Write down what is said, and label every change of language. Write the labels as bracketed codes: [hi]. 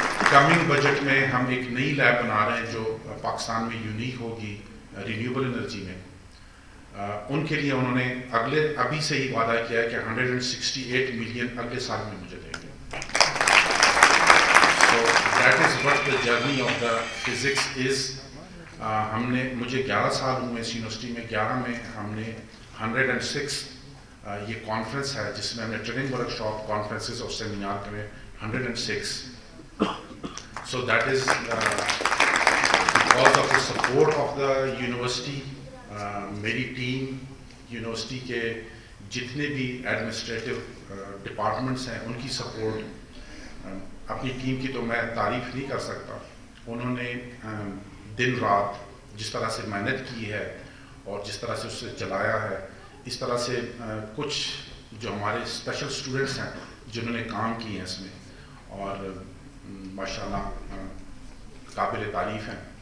[ur] Coming budget میں ہم ایک نئی لیب بنا رہے ہیں جو پاکستان میں یونیک ہوگی رینیوبل انرجی میں. ان کے لیے انہوں نے ابھی سے ہی وعدہ کیا ہے کہ 168 ملین اگلے سال میں مجھے دیں گے. [en] So that is what the journey of the physics is. [ur] مجھے 11 سال ہوئے اس یونیورسٹی میں. 11 میں ہم نے 106 یہ کانفرنس ہے جس میں ہم نے ٹریننگ ورک شاپ کانفرنسز اور سیمینار کرے 106. [en] So that is because of the support of the university. [ur] میری ٹیم یونیورسٹی کے جتنے بھی ایڈمنسٹریٹو ڈپارٹمنٹس ہیں ان کی سپورٹ. اپنی ٹیم کی تو میں تعریف نہیں کر سکتا. انہوں نے دن رات جس طرح سے محنت کی ہے اور جس طرح سے اسے چلایا ہے, اس طرح سے کچھ جو ہمارے اسپیشل اسٹوڈنٹس ہیں جنہوں نے کام کیے ہیں اس میں اور ماشاءاللہ قابل تعریف ہیں.